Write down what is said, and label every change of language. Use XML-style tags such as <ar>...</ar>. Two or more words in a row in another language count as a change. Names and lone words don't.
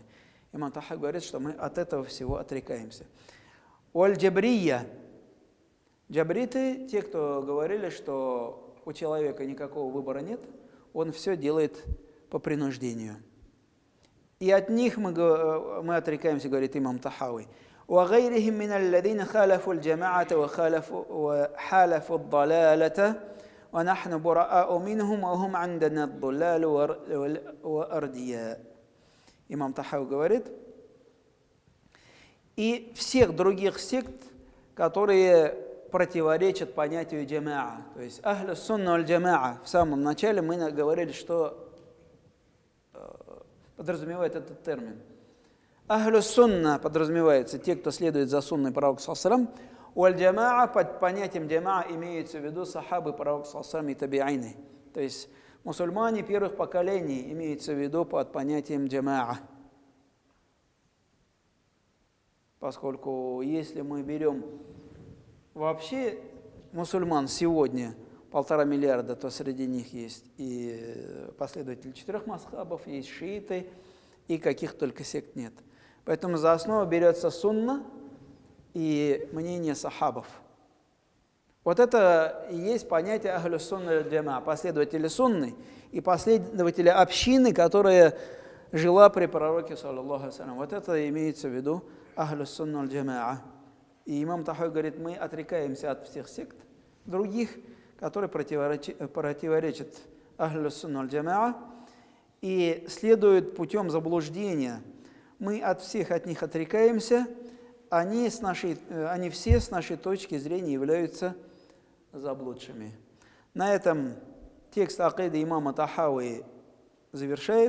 <ru>Имам Тахауи говорит, что мы от этого всего отрекаемся. Уаль-джабрия. Джабриты, те, кто говорили, что у человека никакого выбора нет, он все делает по принуждению. И от них мы отрекаемся, говорит имам Тахауи.</ru> <ar>وغيرهم من الذين خالفوا الجماعة وحالفوا الضلالة ونحن براء منهم وهم عندنا الضلال وأردياء.</ar> <ru>имам Тахауи говорит, и всех других сект, которые противоречат понятию джамаа. То есть</ru> <ar>أهل السنة والجماعة.</ar> <ru>В самом начале мы говорили, что подразумевает этот термин.</ru> <ar>أهل السنة</ar> <ru>подразумевается те, кто следует за сунной пророка</ru> <ar>صلى الله عليه وسلم.</ar> <ru>У аль-джамаа, под понятием джамаа имеется в виду сахабы пророка</ru> <ar>صلى الله عليه وسلم</ar> <ru>и таби'ины. То есть мусульмане первых поколений имеется в виду под понятием джамаа. Поскольку если мы берем вообще мусульман сегодня 1,5 миллиарда, то среди них есть и последователи 4 мазхабов, есть шииты, и каких только сект нет. Поэтому за основу берется сунна и мнение сахабов. Вот это и есть понятие</ru> <ar>أهل السنة والجماعة,</ar> <ru>последователи сунны и последователи общины, которая жила при пророке,</ru> <ar>صلى الله عليه وسلم.</ar> <ru>Вот это имеется в виду</ru> <ar>أهل السنة والجماعة.</ar> <ru>И имам Тахауи говорит, мы отрекаемся от всех сект других, которые противоречат</ru> <ar>أهل السنة والجماعة</ar> <ru>и следуют путем заблуждения. Мы от них отрекаемся, они все с нашей точки зрения являются заблудшими. На этом текст акиды имама Тахауи завершается.</ru>